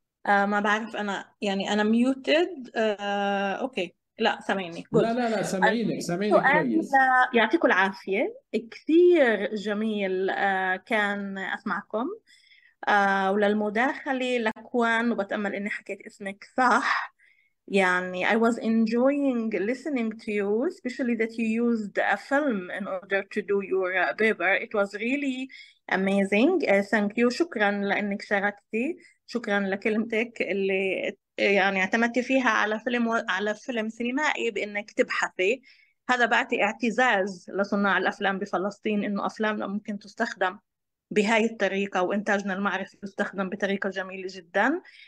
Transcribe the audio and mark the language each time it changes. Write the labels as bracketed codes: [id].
[ar] ما بعرف أنا، يعني أنا ميوتد. أوكي، لا سامعيني. لا [en] جود. [ar] لا لا، سامعينك سؤال، كويس. يعطيكم العافية، كثير جميل كان أسمعكم وللمداخلة لكوان، وبتأمل إني حكيت اسمك صح. يعني [en] I was enjoying listening to you, especially that you used a film in order to do your paper. It was really amazing. Thank you. [ar] شكرا لأنك شاركتي، شكرا لكلمتك اللي يعني اعتمدتي فيها على فيلم على فيلم سينمائي بأنك تبحثي. هذا بعطي اعتزاز لصناع الأفلام بفلسطين إنه أفلامنا ممكن تستخدم بهاي الطريقة، وإنتاجنا المعرفي يستخدم بطريقة جميلة جدا.